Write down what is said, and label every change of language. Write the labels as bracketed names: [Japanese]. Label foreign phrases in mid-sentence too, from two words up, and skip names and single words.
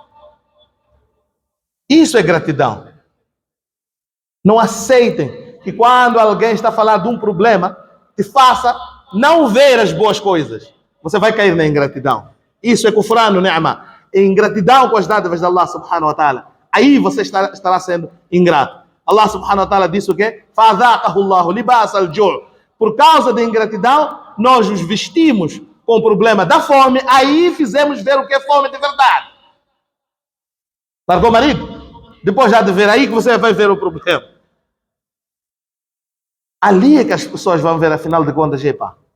[Portuguese] Isso é gratidão. Não aceitem que quando alguém está a falar de um problema, te faça não ver as boas coisas. Você vai cair na ingratidão. Isso é [Arabic] كفران نعمة. [Portuguese] Ingratidão com as dádivas de Allah [Arabic] سبحانه وتعالى. [Portuguese] Aí você estará sendo ingrato. Allah [Arabic] سبحانه وتعالى [Portuguese] disse o quê? [Arabic] فَأَذَاقَهُ اللَّهُ لِبَاسَ الْجُوعِ. [Portuguese] Por causa da ingratidão, nós os vestimos com o problema da fome. Aí fizemos ver o que é fome de verdade. Largou o marido? Depois já de ver aí que você vai ver o problema. Ali é que as pessoas vão ver, afinal de contas, epa.